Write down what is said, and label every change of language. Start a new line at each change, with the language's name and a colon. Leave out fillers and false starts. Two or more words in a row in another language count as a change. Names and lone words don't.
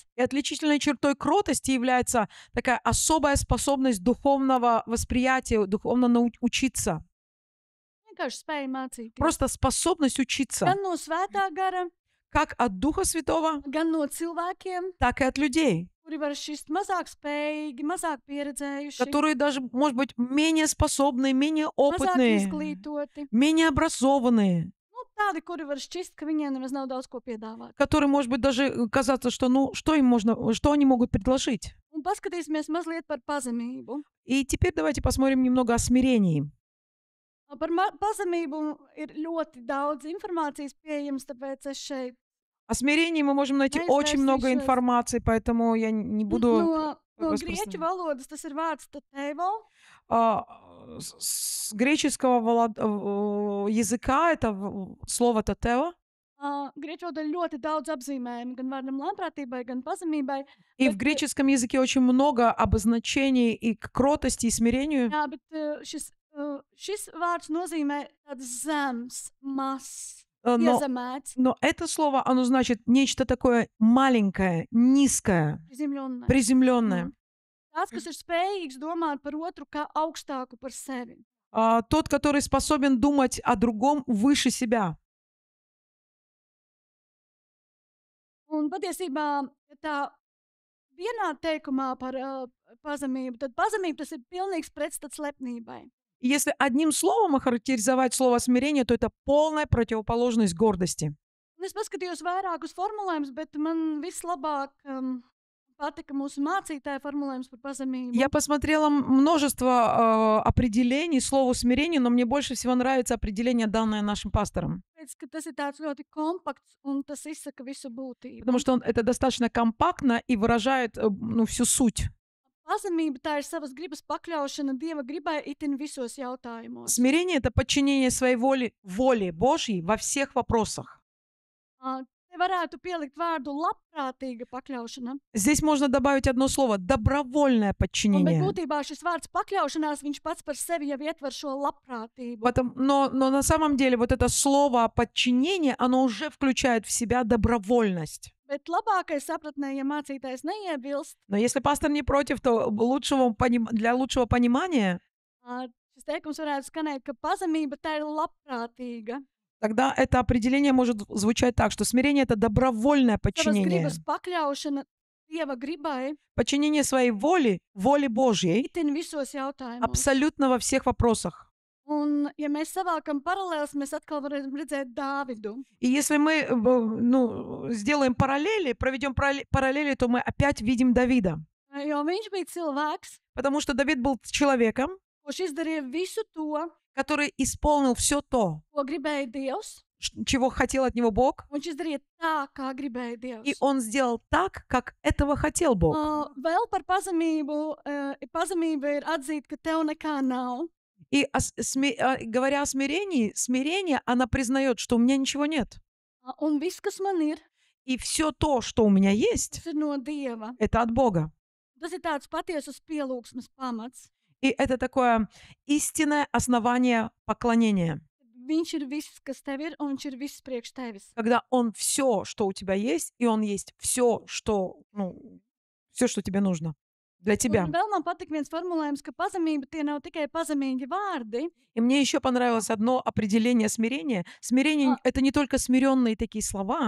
Russian: И отличительной чертой кротости является такая особая способность духовного восприятия, духовно учиться.
Latvian: Vienkārši spēja mācīties.
Russian: Просто способность учиться.
Latvian: Gan no svētā gara,
Russian: Как от Духа Святого,
Latvian: gan no cilvēkiem,
Russian: так и от людей.
Latvian: kuri var šķist mazāk spējīgi, mazāk pieredzējuši,
Russian: которые даже, может быть, менее способные, менее
Latvian: mazāk
Russian: опытные,
Latvian: izglītoti.
Russian: менее образованные,
Latvian: Nu, tādi, kuri var šķist, ka viņiem nemaz nav daudz ko piedāvāt.
Russian: которые, может быть, даже казаться, что, ну, что им можно, что они могут предложить.
Latvian: Un paskatīsimies mazliet par pazemību.
Russian: И теперь давайте посмотрим немного о смирении.
Latvian: Par pazemību ir ļoti daudz informācijas pieejams, tāpēc es šeit
Russian: О смирении мы можем найти очень много информации, поэтому я не буду...
Latvian: no
Russian: распространять.
Latvian: grieķu valodas tas ir vārds tatevo.
Russian: С греческого языка это слово «татео».
Latvian: Grieķu valodā ļoti daudz apzīmējumu gan vārdam lēnprātībai, gan pazemībai.
Russian: И в греческом языке очень много обозначений и к кротости, и смирению.
Latvian: Jā, bet šis vārds nozīmē tāds zems, mazs, iezemēts,
Russian: Но это слово, оно значит нечто такое маленькое, низкое,
Latvian: prizemļonais.
Russian: приземленное.
Latvian: Tāds, kas ir spējīgs domāt par otru kā augstāku par sevi.
Russian: Тот, который способен думать о другом выше себя.
Latvian: Un patiesībā, ja tā vienā teikumā par pazemību, tad pazemība tas ir pilnīgs pretstats lepnībai.
Russian: И если одним словом охарактеризовать слово смирение, то это полная противоположность гордости.
Latvian: Un es paskatījos vairākus formulējumus, bet man vislabāk patika mūsu mācītāja formulējums par pazemību.
Russian: Я посмотрела множество определений слову смирение, но мне больше всего нравится определение, данное нашим пастором.
Latvian: Tāpēc, ka tas ir tāds ļoti kompakts un tas izsaka visu būtību.
Russian: Потому что это достаточно компактно и выражает всю суть.
Latvian: Pazemība tā ir savas gribas pakļaušana Dieva gribai itin visos jautājumos.
Russian: Смирение — это подчинение своей воле Божьей во всех вопросах.
Latvian: Te varētu pielikt vārdu labprātīga pakļaušana.
Russian: Здесь можно добавить одно слово — добровольное
Latvian: Bet
Russian: подчинение.
Latvian: būtībā šis vārds pakļaušanās, viņš pats par sevi jau ietver šo labprātību.
Russian: Но на самом деле вот это слово подчинение, оно уже включает в себя добровольность.
Latvian: Bet labākais sapratnē, ja mācītājs neiebilst,
Russian: Но если пастор не против, то для лучшего понимания
Latvian: šis teikums varētu skanēt, ka pazemība tā ir labprātīga.
Russian: тогда это определение может звучать так, что смирение — это добровольное
Latvian: Savas
Russian: подчинение.
Latvian: gribas pakļaušana Dieva gribai
Russian: Подчинение своей воле Божьей
Latvian: itin visos jautājumos.
Russian: абсолютно во всех вопросах.
Latvian: Un, ja mēs savākam paralēlus, mēs atkal varam redzēt Dāvidu.
Russian: И если мы сделаем параллели, проведем параллели, то мы опять видим Давида.
Latvian: Jo viņš bija cilvēks,
Russian: Потому что Давид был человеком,
Latvian: kurš izdarīja visu to,
Russian: который исполнил все то,
Latvian: ko gribēja Dievs.
Russian: чего хотел от него Бог,
Latvian: Viņš izdarīja tā, kā gribēja Dievs.
Russian: и он сделал так, как этого хотел Бог.
Latvian: Vēl par pazemību. Pazemība ir atzīt, ka tev nekā nav.
Russian: И говоря о смирении, смирение, она признает, что у меня ничего нет.
Latvian: Un viss, kas man ir,
Russian: И все то, что у меня есть,
Latvian: tas ir no Dieva.
Russian: это от Бога.
Latvian: Tas ir tāds patiesas pielūgsmes pamats.
Russian: И это такое истинное основание поклонения.
Latvian: Viņš ir viss, kas tev ir, un viņš ir viss priekš tevis.
Russian: Когда он все, что у тебя есть, и он есть все, что тебе нужно для тебя.
Latvian: Un vēl man patīk viens formulējums, ka pazemība tie nav tikai pazemīgi vārdi,
Russian: И мне еще понравилось одно определение смирения. Смирение — это не только смиренные такие слова,